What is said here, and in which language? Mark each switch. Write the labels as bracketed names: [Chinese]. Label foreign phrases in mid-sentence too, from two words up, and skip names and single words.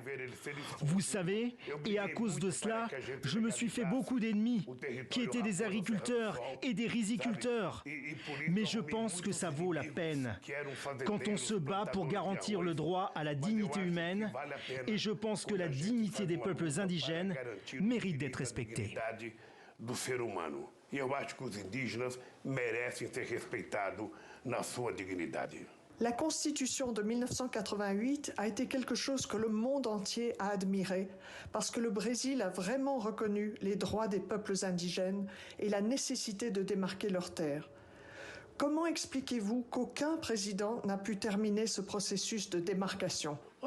[French] Vous savez, et à cause de cela, je me suis fait beaucoup d'ennemis, qui étaient des agriculteurs et des riziculteurs. Mais je pense que ça vaut la peine. Quand on se bat pour garantir le droit à la dignité humaine, et je pense que la dignité des peuples indigènes mérite d'être respectée. [Portuguese] Do ser humano. E eu acho que os indígenas merecem ser respeitados na sua dignidade. [French] La Constitution de 1988 a été quelque chose que le monde entier a admiré parce que le Brésil a vraiment reconnu les droits des peuples indigènes et la nécessité de démarquer leurs terres. Comment expliquez-vous qu'aucun président n'a pu terminer ce processus de démarcation ?